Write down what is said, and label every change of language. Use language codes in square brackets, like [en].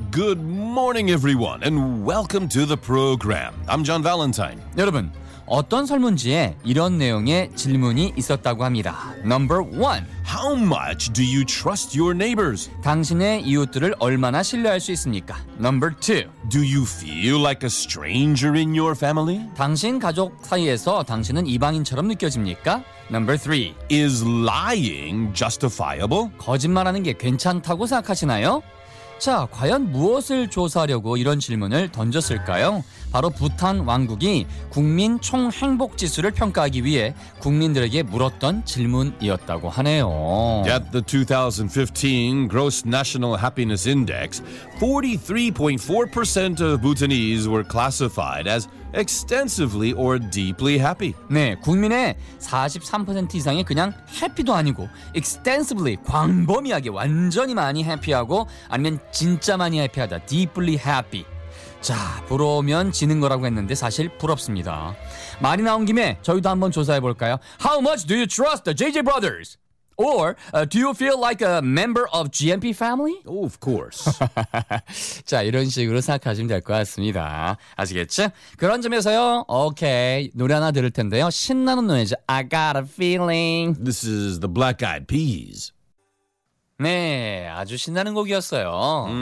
[en] Good morning, everyone, and welcome to the program. I'm John Valentine. [ko] 여러분, 어떤 설문지에 이런 내용의 질문이 있었다고 합니다. [en] Number one. How much do you trust your neighbors? [ko] 당신의 이웃들을 얼마나 신뢰할 수 있습니까? [en] Number two. Do you feel like a stranger in your family? [ko] 당신 가족 사이에서 당신은 이방인처럼 느껴집니까? [en] Number three. Is lying justifiable? [ko] 거짓말하는 게 괜찮다고 생각하시나요? 자, 과연 무엇을 조사하려고 이런 질문을 던졌을까요? 바로 부탄 왕국이 국민 총 행복지수를 평가하기 위해 국민들에게 물었던 질문이었다고 하네요. [en] At the 2015 Gross National Happiness Index, 43.4% of Bhutanese were classified as extensively or deeply happy. [ko] 네, 국민의 43% 이상이 그냥 happy도 아니고 extensively, 광범위하게 완전히 많이 happy하고 아니면 진짜 많이 happy하다, [en] deeply happy. [ko] 자, 부러우면 지는 거라고 했는데 사실 부럽습니다. 말이 나온 김에 저희도 한번 조사해볼까요? [en] How much do you trust the JJ Brothers? Or do you feel like a member of GMP family? Of course. [ko] 자, 이런 식으로 생각하시면 될 것 같습니다. 아시겠죠? 그런 점에서요. 오케이, 노래 하나 들을 텐데요. 신나는 노래죠. I got a feeling. [en] This is the Black Eyed Peas. [ko] 네, 아주 신나는 곡이었어요.